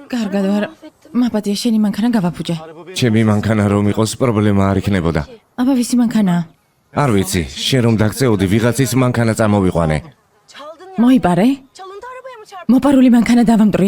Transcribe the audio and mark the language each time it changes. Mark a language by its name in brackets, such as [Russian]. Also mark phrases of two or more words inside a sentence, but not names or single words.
[Georgian] კარგად ვარ. მაპატია შენი მანქანა გავაფუჭე. ჩემი მანქანა რომ იყოს პრობლემა არ იქნებოდა. აბა ვისი მანქანაა? არ ვიცი, შენ რომ დაგწეოდი ვიღაცის მანქანა წამოვიყვანე. [Turkish] Çaldın ya. [Georgian] მოიპარე? [Turkish] Çalıntı arabaya mı çarptın? [Georgian] მოპარული მანქანა დავამტვრიე?